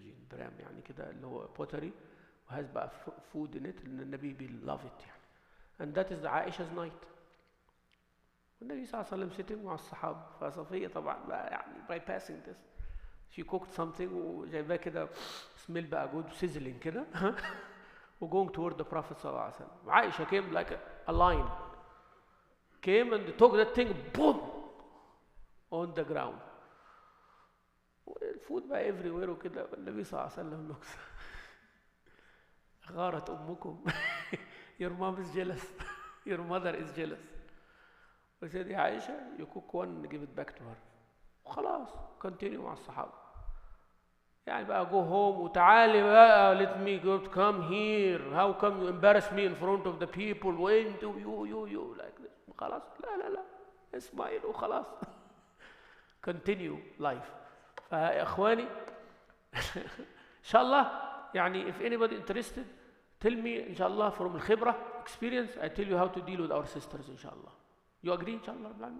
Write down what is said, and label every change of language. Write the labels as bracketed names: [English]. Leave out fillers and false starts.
[Arabic] برام كده اللي هو pottery وهاز بقى [English] food in it. النبي will love it And that is Aisha's night. [Arabic] والنبي صلى الله عليه وسلم [English] sitting [Arabic] مع الصحابة. فصفية طبعا بقى [English] bypassing this. She cooked something [Arabic] وجايباه كده [English] smell [Arabic] بقى [English] good sizzling [Arabic] كده. [English] going toward the Prophet [Arabic] صلى الله عليه وسلم. [English] Aisha came like a lion. Came and took that thing, boom, on the ground. Food [Arabic] بقى [English] everywhere [Arabic] وكده. والنبي صلى الله عليه وسلم [English] looks. [Arabic] غارت أمكم. [English] Your mom is jealous. Your mother is jealous. We said, [Arabic] يا عائشة, [English] you cook one and give it back to her. [Arabic] وخلاص, [English] continue [Arabic] مع الصحابة. بقى [English] go home [Arabic] وتعالي بقى, [English] let me come here. How come you embarrass me in front of the people? When do you like this? [Arabic] خلاص, لا, اسمعي وخلاص. [English] Continue life. [Arabic] فيا إخواني, إن شاء الله, [English] if anybody interested, tell me, inshallah, from [Arabic] الخبرة, [English] experience, I tell you how to deal with our sisters, inshallah. You agree, inshallah?